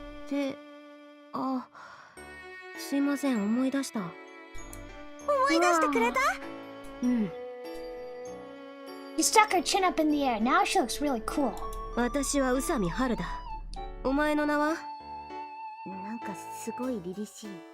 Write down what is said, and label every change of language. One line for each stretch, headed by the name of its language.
Japanese: で、あ、すいません、思い出した。思い出してくれた？うん。
English: She stuck her chin up in the air. Now she looks really cool.
Japanese: 私は宇佐美春だ。お前の名は？なんかすごい凛々しい。